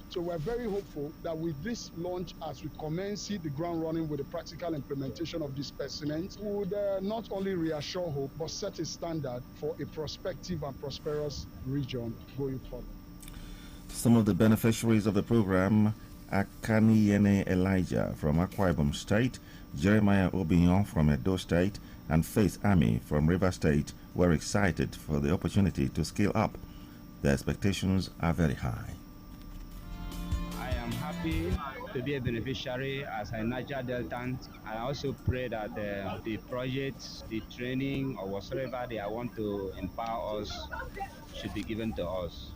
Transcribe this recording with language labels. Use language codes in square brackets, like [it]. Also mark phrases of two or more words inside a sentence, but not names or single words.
[en] So we're very hopeful that with this launch, as we commence the ground running with the practical implementation of this specimen, would not only reassure hope, but set a standard for a prospective and prosperous region going forward. Some of the beneficiaries of the program: Akaniyene Elijah from Akwa Ibom State, Jeremiah Obinyon from Edo State, and Faith Ami from River State, were excited for the opportunity to scale up. Their expectations are very high. I am happy happy to be a beneficiary as a Niger Deltan. I also pray that the projects, the training, or whatsoever they want to empower us should be given to us.